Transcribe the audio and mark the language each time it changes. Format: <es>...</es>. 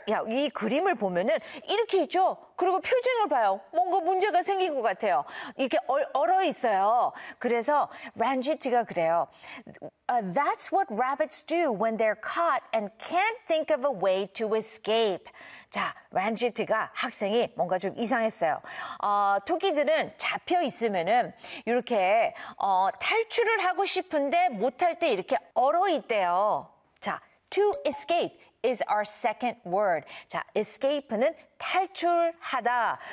<ko>야, 이 그림을 보면은 이렇게 있죠? 그리고 표정을 봐요. 뭔가 문제가 생긴 것 같아요. 이렇게 얼어 있어요. 그래서 Ranjit가 그래요.</ko> <en>That's what rabbits do when they're caught and can't think of a way to escape.</en> <ko>자, Ranjit가 학생이 뭔가 좀 이상했어요. 토끼들은 잡혀 있으면은 이렇게 탈출을 하고 싶은데 못할 때 이렇게 얼어 있대요.</ko> <en>자, to escape. is our second word.</en> <ko>자, escape는 탈출하다.</ko>